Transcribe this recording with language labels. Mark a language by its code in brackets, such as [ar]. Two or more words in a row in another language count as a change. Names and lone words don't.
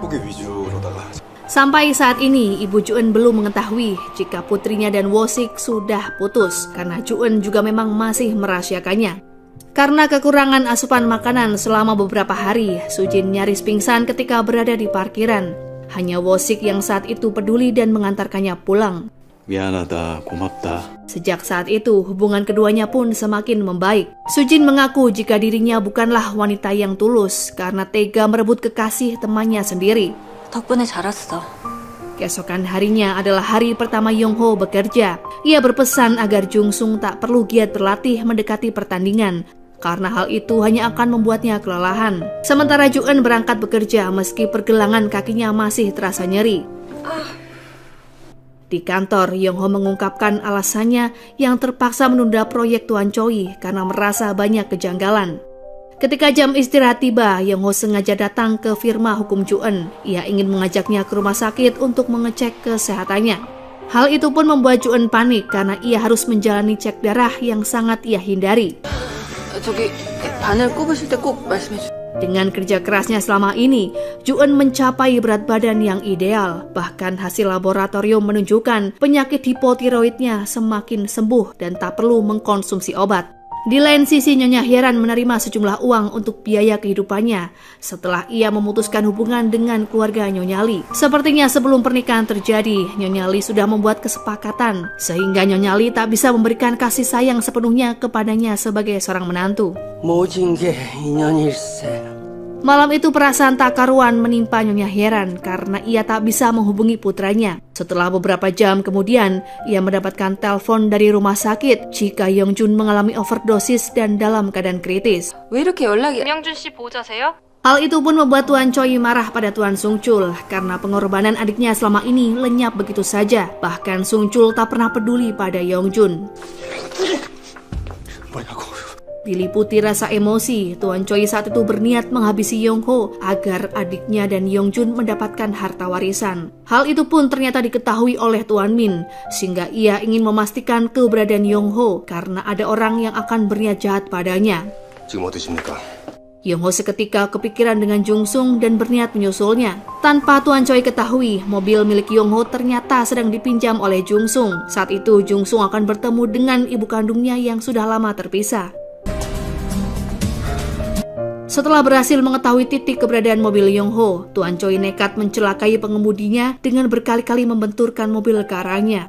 [id] Sampai saat ini, Ibu Ju-eun belum mengetahui jika putrinya dan Wo-sik sudah putus karena Ju-eun juga memang masih merahasiakannya. Karena kekurangan asupan makanan selama beberapa hari, Sujin nyaris pingsan ketika berada di parkiran. Hanya Wo-sik yang saat itu peduli dan mengantarkannya pulang. [ko] 미안하다, 고맙다. [id] Sejak saat itu, hubungan keduanya pun semakin membaik. Sujin mengaku jika dirinya bukanlah wanita yang tulus karena tega merebut kekasih temannya sendiri. [ko] 덕분에 자랐어. [id] Keesokan harinya adalah hari pertama Yong Ho bekerja. Ia berpesan agar Jung-sung tak perlu giat berlatih mendekati pertandingan, karena hal itu hanya akan membuatnya kelelahan. Sementara Ju-eun berangkat bekerja meski pergelangan kakinya masih terasa nyeri. Di kantor, Yong Ho mengungkapkan alasannya yang terpaksa menunda proyek Tuan Choi karena merasa banyak kejanggalan. Ketika jam istirahat tiba, Yong Ho sengaja datang ke firma hukum Ju-eun. Ia ingin mengajaknya ke rumah sakit untuk mengecek kesehatannya. Hal itu pun membuat Ju-eun panik karena ia harus menjalani cek darah yang sangat ia hindari. [ko] 저기 바늘 꼽으실 때 꼭 말씀해 주세요. [id] Dengan kerja kerasnya selama ini, Ju-eun mencapai berat badan yang ideal. Bahkan hasil laboratorium menunjukkan penyakit hipotiroidnya semakin sembuh dan tak perlu mengkonsumsi obat. Di lain sisi, Nyonya Hyeran menerima sejumlah uang untuk biaya kehidupannya setelah ia memutuskan hubungan dengan keluarga Nyonya Lee. Sepertinya sebelum pernikahan terjadi, Nyonya Lee sudah membuat kesepakatan sehingga Nyonya Lee tak bisa memberikan kasih sayang sepenuhnya kepadanya sebagai seorang menantu. [ko] 모진 게 인연일세. [id] Malam itu perasaan tak karuan menimpa Nyonya Hyeran karena ia tak bisa menghubungi putranya. Setelah beberapa jam kemudian, ia mendapatkan telepon dari rumah sakit jika Yong Jun mengalami overdosis dan dalam keadaan kritis. [ko] 왜 이렇게 연락이? 김영준 씨 보호자세요? [id] Hal itu pun membuat Tuan Choi marah pada Tuan Sung Chul karena pengorbanan adiknya selama ini lenyap begitu saja. Bahkan Sung Chul tak pernah peduli pada Yong Jun. Diliputi rasa emosi, Tuan Choi saat itu berniat menghabisi Yong Ho agar adiknya dan Yong Jun mendapatkan harta warisan. Hal itu pun ternyata diketahui oleh Tuan Min, sehingga ia ingin memastikan keberadaan Yong Ho karena ada orang yang akan berniat jahat padanya. [ko] 지금 어디십니까? [id] Yong Ho seketika kepikiran dengan Jung-sung dan berniat menyusulnya. Tanpa Tuan Choi ketahui, mobil milik Yong Ho ternyata sedang dipinjam oleh Jung-sung. Saat itu Jung-sung akan bertemu dengan ibu kandungnya yang sudah lama terpisah. Setelah berhasil mengetahui titik keberadaan mobil Yong Ho, Tuan Choi nekat mencelakai pengemudinya dengan berkali-kali membenturkan mobil ke arahnya.